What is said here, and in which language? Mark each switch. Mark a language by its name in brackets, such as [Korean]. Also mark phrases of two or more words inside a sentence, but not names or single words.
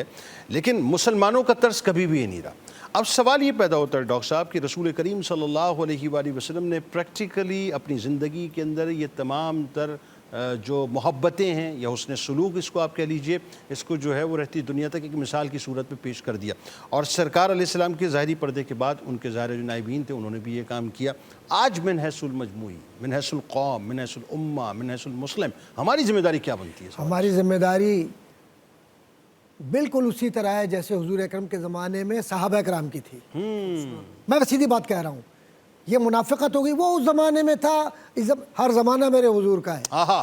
[Urdu] لیکن مسلمانوں کا طرز کبھی بھی یہ نہیں رہا. اب سوال یہ پیدا ہوتا ہے ڈاکٹر صاحب کہ رسول کریم [Arabic] صلی اللہ علیہ وآلہ وسلم [Urdu] نے پریکٹیکلی اپنی زندگی کے اندر یہ تمام تر جو محبتیں ہیں یا حسن سلوک اس کو آپ کہہ لیجئے, اس کو جو ہے وہ رہتی دنیا تک ایک مثال کی صورت میں پیش کر دیا. اور سرکار [Arabic] علیہ السلام [Urdu] کے ظاہری پردے کے بعد ان کے ظاہر جو نائبین تھے انہوں نے بھی یہ کام کیا. آج [Arabic] من حیث المجموعی, من حیث القوم, من حیث الامہ, من حیث المسلم, [Urdu] ہماری ذمہ داری کیا بنتی ہے؟ ہماری ذمہ داری بالکل اسی طرح ہے جیسے حضور اکرم کے زمانے میں صحابہ اکرام کی تھی. میں سیدھی بات کہہ رہا ہوں, یہ منافقت ہوگی, وہ اس زمانے میں تھا. ہر زمانہ میرے حضور کا ہے. آہا,